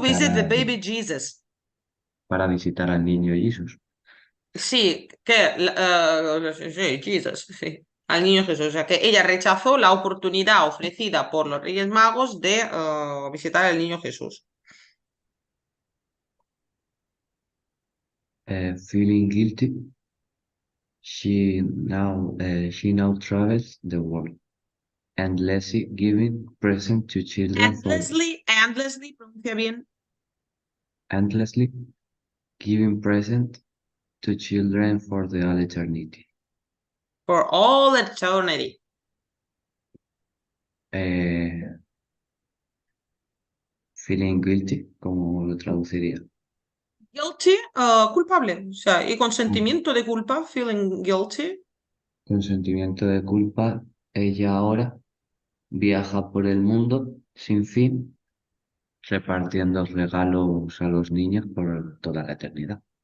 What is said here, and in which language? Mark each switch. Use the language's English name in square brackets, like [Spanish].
[English] visit the baby Jesus. [Spanish] al niño Jesús. Sí, sí, Jesus, sí, al niño Jesús. O sea, que ella rechazó la oportunidad ofrecida por los reyes magos de visitar al niño Jesús. [English] Feeling guilty, she now travels the world, endlessly giving present to children for [Spanish] Endlessly, pronuncia bien. [English] endlessly giving present to children for the all eternity. For all eternity. [Spanish] Eh, [English] feeling guilty, [Spanish] ¿cómo lo traduciría? Guilty, culpable. O sea, y con Mm. sentimiento de culpa, [English] feeling guilty. [Spanish] Con sentimiento de culpa, ella ahora viaja por el mundo sin fin, repartiendo regalos a los niños por toda la eternidad.